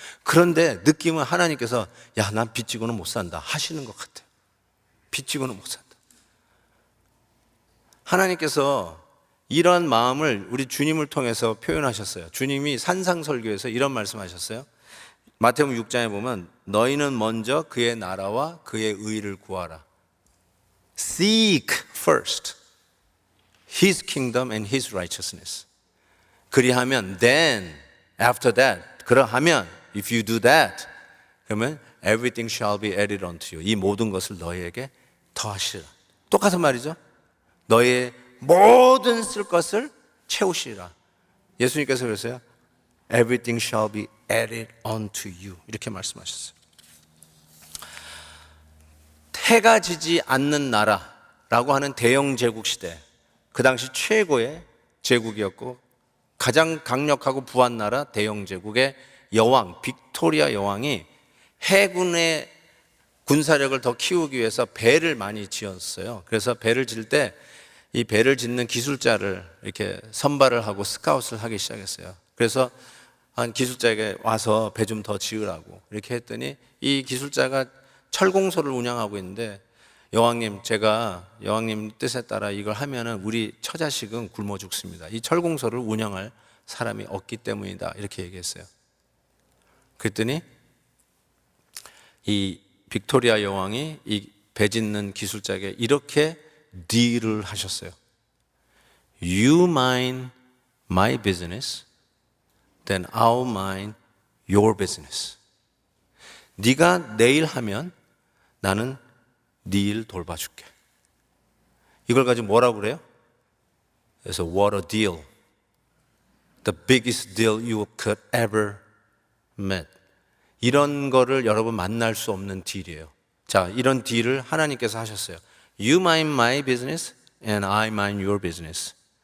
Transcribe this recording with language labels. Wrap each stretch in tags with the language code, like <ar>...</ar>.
<ko>그런데 느낌은 하나님께서 야, 난 빚지고는 못 산다 하시는 것 같아요. 빚지고는 못 산다. 하나님께서 이런 마음을 우리 주님을 통해서 표현하셨어요. 주님이 산상설교에서 이런 말씀하셨어요. 마태복음 6장에 보면 너희는 먼저 그의 나라와 그의 의를 구하라.</ko> <en>Seek first His kingdom and His righteousness.</en> <ko>그리하면</ko> <en>then after that</en> <ko>그러하면</ko> <en>if you do that</en> <ko>그러면</ko> <en>everything shall be added unto you.</en> <ko>이 모든 것을 너희에게 더하시라. 똑같은 말이죠. 너의 모든 쓸 것을 채우시라. 예수님께서 그랬어요.</ko> <en>Everything shall be added unto you.</en> <ko>이렇게 말씀하셨어요. 해가 지지 않는 나라라고 하는 대영 제국 시대, 그 당시 최고의 제국이었고 가장 강력하고 부한 나라 대영 제국의 여왕 빅토리아 여왕이 해군의 군사력을 더 키우기 위해서 배를 많이 지었어요. 그래서 배를 질 때 이 배를 짓는 기술자를 이렇게 선발을 하고 스카웃을 하기 시작했어요. 그래서 한 기술자에게 와서 배 좀 더 지으라고 이렇게 했더니 이 기술자가 철공소를 운영하고 있는데 여왕님, 제가 여왕님 뜻에 따라 이걸 하면은 우리 처자식은 굶어 죽습니다. 이 철공소를 운영할 사람이 없기 때문이다. 이렇게 얘기했어요. 그랬더니 이 빅토리아 여왕이 이 배 짓는 기술자에게 이렇게 딜을 하셨어요.</ko> <en>You mind my business, then I'll mind your business.</en> <ko>네가 내 일 하면 나는 네 일 돌봐줄게. 이걸 가지고 뭐라고 그래요?</ko> <en>그래서 what a deal. The biggest deal you could ever met.</en> <ko>이런 거를 여러분 만날 수 없는 딜이에요. 자, 이런 딜을 하나님께서 하셨어요.</ko> <en>You mind my business and I mind your business.</en>